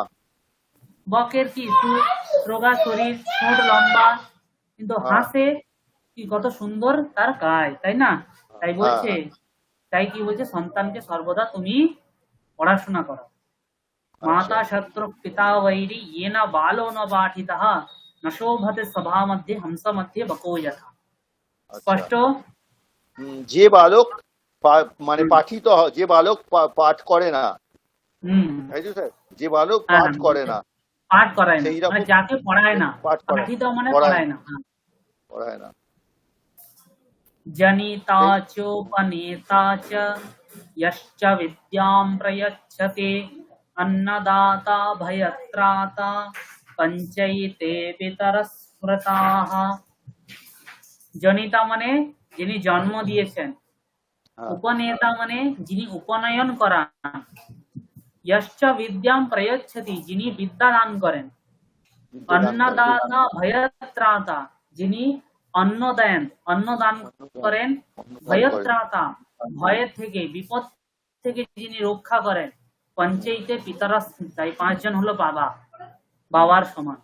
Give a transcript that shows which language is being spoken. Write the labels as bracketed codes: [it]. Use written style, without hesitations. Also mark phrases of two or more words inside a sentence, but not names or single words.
[bn] বকের কি রোগা শরীর, ঠোঁট লম্বা, কিন্তু হ্যাঁ। হাঁসে কি কত সুন্দর তার গায়, তাই না? তাই বলছে, তাই কি বলছে, সন্তানকে সর্বদা তুমি পড়াশোনা করো। [sa] মাতা শত্রু পিতা বৈরী ये न बालो न पाठितः न शोभते सभा मध्ये हंस मध्ये बको यथा। [bn] স্পষ্ট? যে বালক মানে পাঠিত হয়, যে বালক পাঠ করে না, তাই তো স্যার, যে বালক পাঠ করে না, পাঠ করায় না, সেইরকম মানে যাকে পড়ায় না, পাঠ করায় পাঠিত মানে পড়ায় পড়ায় না। পড়ায় না। [sa] जनिता चोपनेता च यश्च विद्यां प्रयच्छते अन्नदाता भयत्राता पंचैते पितरः स्मृताः। [bn] জনিতা মানে যিনি জন্ম দিয়েছেন, হ্যাঁ। উপনেতা মানে যিনি উপনয়ন করান, [sa] यश्च विद्यां प्रयच्छति [bn] যিনি বিদ্যা দান করেন, [sa] अन्नदाता भयत्राता [bn] যিনি অন্ন দেন, অন্ন দান করেন, ভয়ত্রাতা ভয়ের থেকে, বিপদ থেকে যিনি রক্ষা করেন, [sa] পঞ্চায়েতে পিতারা স্মৃতা, [bn] এই পাঁচজন হলো বাবা, বাবার সমান।